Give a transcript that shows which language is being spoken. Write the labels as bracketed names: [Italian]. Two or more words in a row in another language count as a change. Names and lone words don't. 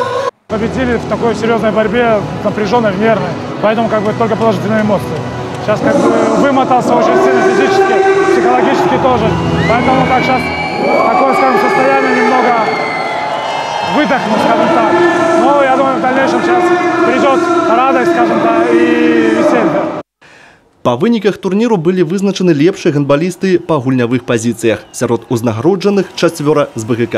[Russian] Победили в такой серьезной борьбе, напряженной, нервной, поэтому только положительные эмоции. Сейчас вымотался очень сильно физически, психологически тоже, поэтому сейчас такое, скажем, состояние немного выдохнуть, скажем так. Но я думаю, в дальнейшем сейчас придет радость, скажем так, и веселье. [Belarusian] Па выніках турніру былі вызначаны лепшыя гандбалісты па гульнявых пазіцыях. Сярод узнагароджаных 4 з БГК.